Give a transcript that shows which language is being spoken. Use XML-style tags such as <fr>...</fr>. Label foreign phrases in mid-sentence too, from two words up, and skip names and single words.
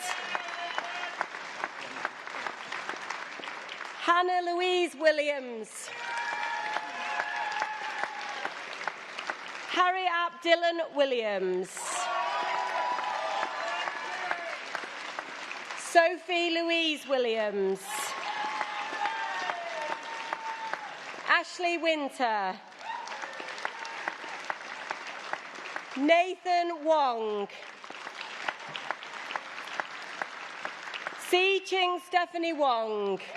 <en>Hannah Louise Williams. Harry Ap Dillon Williams. Sophie Louise Williams. Ashley Winter. Nathan Wong. Si Ching Stephanie Wong.</en>